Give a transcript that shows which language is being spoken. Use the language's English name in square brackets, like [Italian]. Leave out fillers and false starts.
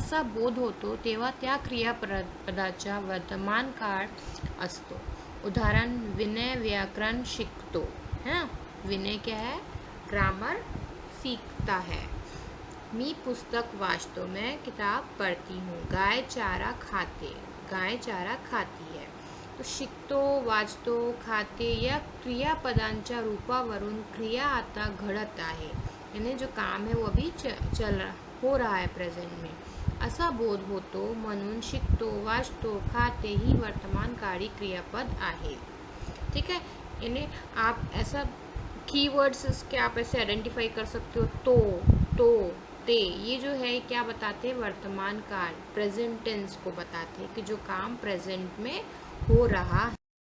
[Marathi] असा बोध होतो तेव्हा त्या क्रियापदाचा वर्तमान काळ असतो। उदाहरण, विनय व्याकरण शिकतो, [Hindi] है ना। विनय क्या है? ग्रामर सीखता है। [Marathi] मी पुस्तक वाचतो, [Hindi] मैं किताब पढ़ती हूँ। [Marathi] गाय चारा खाते, [Hindi] गाय चारा खाती है। [Marathi] तो शिकतो, वाचतो, खाते या क्रियापदांच्या रूपावरून क्रिया आता घडत आहे, [Hindi] यानी जो काम है वो अभी हो रहा है प्रेजेंट में। [Marathi] असा बोध होतो म्हणून शिकतो, वाचतो, खाते ही वर्तमानकाळी क्रियापद आहे। [Hindi] ठीक है, यानी आप ऐसा कीवर्ड्स इसके आप ऐसे आइडेंटिफाई कर सकते हो। तो ते, ये जो है क्या बताते हैं? वर्तमान काल, प्रेजेंट टेंस को बताते हैं कि जो काम प्रेजेंट में हो रहा है।